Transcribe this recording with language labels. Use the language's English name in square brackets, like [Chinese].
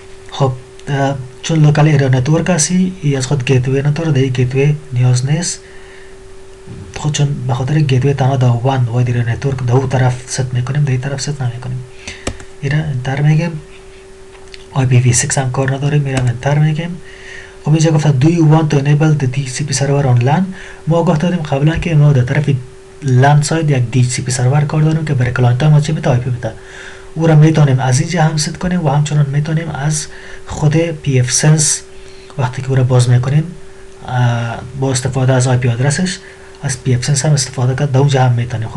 [Persian] خب چون لوکال ایریا نتورک هستی ای از خود گیتوی نداره، در این گیتوی نیاز نیست، خود چون به خاطر گیتوی تنها در وان واید ایریا نتورک در اون طرف ست میکنیم، در این طرف ست نمیکنیم. ایرا انتر میگیم، IPv6 هم کار نداره، میرم انتر میگیم. خب اینجا گفته [English] do you want to enable the DHCP server on LAN. [Persian] ما گفتیم قبلا که ما در طرف LAN ساید یک DHCP سرور کار داریم که برای کلاینت ما چی میده؟ IP میده. او را میتونیم از اینجا هم ست کنیم و همچنان میتونیم از خود pfSense وقتی که او را باز میکنیم با استفاده از IP آدرسش از pfSense هم استفاده کرد، در اونجا هم میتونیم.